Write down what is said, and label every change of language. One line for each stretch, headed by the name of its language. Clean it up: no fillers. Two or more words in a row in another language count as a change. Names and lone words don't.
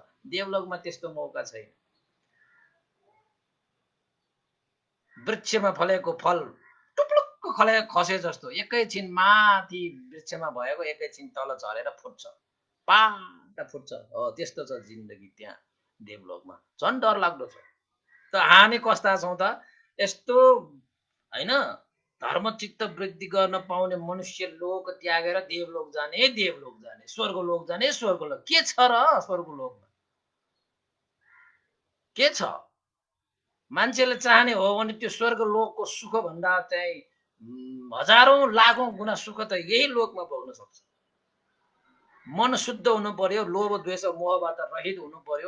Nepali: देवलोकमा त्यस्तो मौका छैन। वृक्षमा फलेको फल टुप्लुक्क खसे जस्तो एकैछिन माथि वृक्षमा भएको एकैछिन तल झरेर फुट्छ, पाट फुट्छ। हो त्यस्तो छ जिन्दगी त्यहाँ देवलोकमा। झन् डर लाग्दो छ। त हामी कस्ता छौँ त यस्तो, हैन? धर्मचित्त वृद्धि गर्न पाउने मनुष्य लोक त्यागेर देवलोक जाने, देवलोक जाने, स्वर्गलोक जाने, स्वर्गलोक। के छ र स्वर्गलोकमा? के छ? मान्छेले चाहने हो भने त्यो स्वर्गलोकको सुख भन्दा चाहिँ हजारौं लाखौं गुणा सुख त यही लोकमा भोग्न सक्छ। मन शुद्ध हुनु पर्यो, लोभ द्वेष मोहबाट रहित हुनु पर्यो।